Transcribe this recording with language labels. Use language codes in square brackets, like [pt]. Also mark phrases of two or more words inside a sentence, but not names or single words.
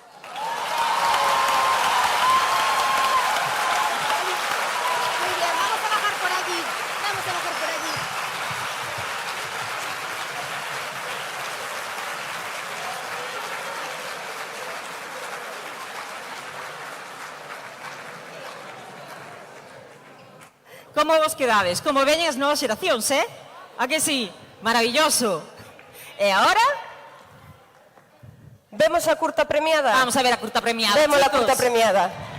[es] Muy bien, vamos a bajar por allí. Vamos a bajar por allí. [gl] Como vos quedades? Como veñen as novas xeracións, A que sí? Maravilloso. E agora? ¿Vemos a curta premiada? Vamos a ver a curta premiada, [es] Vemos la chicos. [gl] curta premiada.